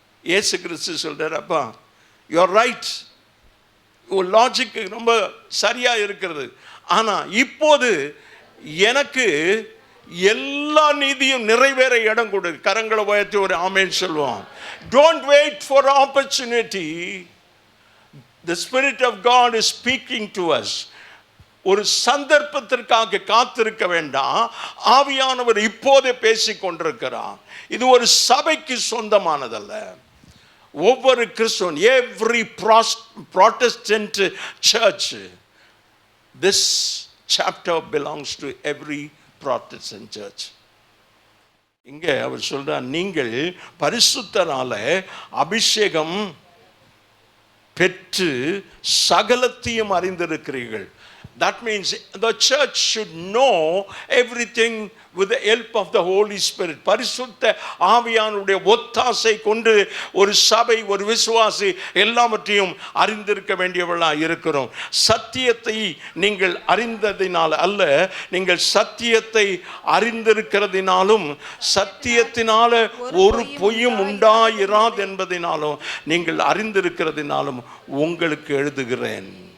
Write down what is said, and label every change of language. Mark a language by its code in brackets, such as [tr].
[ta] இயேசு கிறிஸ்து சொல்றார், அப்பா [en] you are right, [ta] உன் லாஜிக் ரொம்ப சரியா இருக்கிறது. ஆனா இப்போது எனக்கு எல்லா நீதியும் நிறைவேற இடம் கொடு. கரங்களை உயர்த்தி ஒரு ஆமென் சொல்லுவோம். [en] Don't wait for opportunity. The Spirit of God is speaking to us. [ta] ஒரு சந்தர்ப்பத்திற்காக காத்திருக்க வேண்டாம். ஆவியானவர் இப்போதே பேசிக் கொண்டிருக்கிறார். இது ஒரு சபைக்கு சொந்தமானதல்ல. ஒவ்வொரு கிறிஸ்தவன், [en] every Protestant church, this chapter belongs to every Protestant church. [ta] இங்கே அவர் சொல்றார், நீங்கள் பரிசுத்தரால அபிஷேகம் பெற்று சகலத்தையும் அறிந்திருக்கிறீர்கள். [en] That means the church should know everything with the help of the Holy Spirit. [ta] பரிசுத்த ஆவியானுடைய ஒத்தாசை கொண்டு ஒரு சபை, ஒரு விசுவாசி எல்லாவற்றையும் அறிந்திருக்க வேண்டியவர்களாக இருக்கிறோம். சத்தியத்தை நீங்கள் அறிந்ததினால் அல்ல, நீங்கள் சத்தியத்தை அறிந்திருக்கிறதினாலும் சத்தியத்தினால ஒரு பொய்யும் உண்டாயிராது என்பதினாலும் நீங்கள் அறிந்திருக்கிறதினாலும் உங்களுக்கு எழுதுகிறேன்.